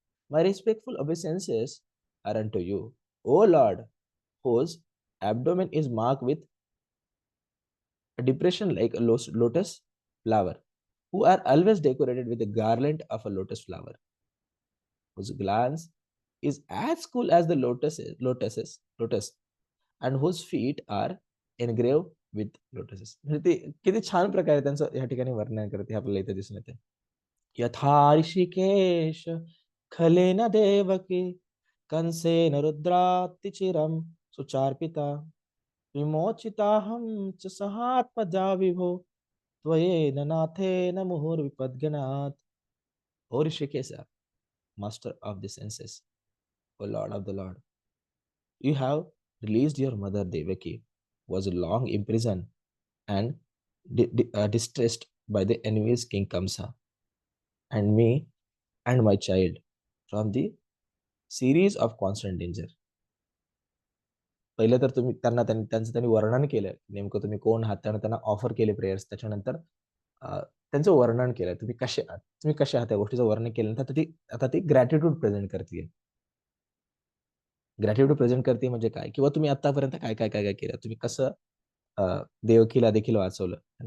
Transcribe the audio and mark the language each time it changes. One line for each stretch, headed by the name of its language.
English: My respectful obeisances are unto you, O Lord, whose abdomen is marked with a depression like a lotus flower, who are always decorated with a garland of a lotus flower, whose glance is as cool as the lotus, and whose feet are engraved with lotuses.
Marathi: म्हणजे ते किती छान प्रकारे त्यांचं या ठिकाणी वर्णन करते आपल्याला इथे दिसून येते.
Sanskrit: यथा ऋषिकेश खलेन देवकी कंसेन रुद्रातिचिरम सुचार्पिता विमोचिताहं च सहात्मजा विभो त्वयेन नाथेन मुहुर्विपद्गणात्.
English: O Rishikesa, master of the senses, O Lord of the Lord, you have released your mother Devaki, was long imprisoned and distressed by the enemies King Kamsa, and me and my child from the series of constant danger.
Marathi: पहिलं तर तुम्ही त्यांचं वर्णन केलं, नेमकं तुम्ही कोण आहात, त्यांना ऑफर केले प्रेयर्स. त्याच्यानंतर त्यांचं वर्णन केलं, तुम्ही कसे आहात, त्या गोष्टीचं वर्णन केल्यानंतर आता ती ग्रॅटिट्यूड प्रेझेंट करते. ग्रॅटिट्यूड प्रेझेंट करते म्हणजे काय, किंवा तुम्ही आतापर्यंत काय काय काय काय केलं, तुम्ही कसं देवकीला देखील वाचवलं.